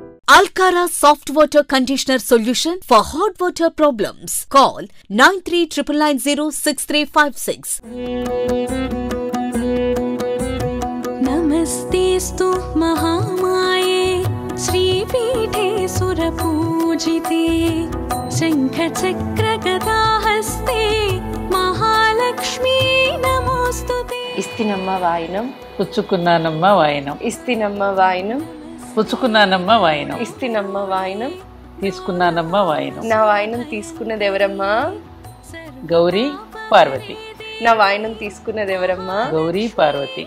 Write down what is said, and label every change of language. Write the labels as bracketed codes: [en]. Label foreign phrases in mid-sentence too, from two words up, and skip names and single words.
[en] Alcara Soft Water Conditioner Solution for hot water problems. Call 9399906356. [sa] नमस्तेस्तु महामाये श्रीपीठे सुरपूजिते शङ्खचक्रगदाहस्ते महालक्ष्मी नमोस्तुते। [te] ఇస్తినమ్మ వాయినం పుచ్చుకున్నానమ్మ వాయినం. ఇస్తినమ్మ వాయినం పుచ్చుకున్నానమ్మ వాయినం. ఇస్తినమ్మ వాయినం తీసుకున్నానమ్మ వాయినం. నా వాయినం తీసుకున్నది ఎవరమ్మా? గౌరీ పార్వతి. నా వాయినం తీసుకున్నది ఎవరమ్మా? గౌరీ పార్వతి.